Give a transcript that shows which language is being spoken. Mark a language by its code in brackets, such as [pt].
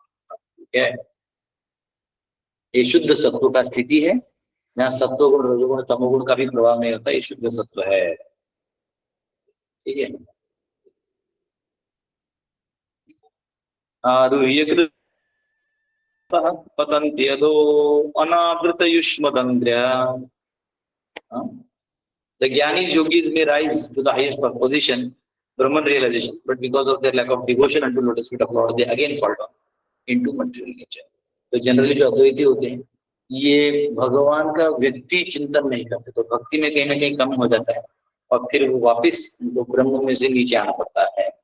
[hi] ठीक है, ये शुद्ध सत्व का स्थिति है, जहाँ सत्वगुण, रजोगुण, तमोगुण का भी प्रभाव नहीं होता, ये शुद्ध सत्व है। [sa] ठीक है, आरुह्य पतन्ति यदो अनादृत युष्मदंद्र्य। [en] The Jnani yogis may rise to the highest position, Brahman realization, but because of their lack of devotion unto lotus feet of Lord, they again fall down into material nature. [hi] तो जनरली जो अद्वैती होते हैं ये भगवान का व्यक्ति चिंतन नहीं करते, तो भक्ति में कहीं ना कहीं कम हो जाता है और फिर वो वापिस ब्रह्म में से नीचे आना पड़ता है।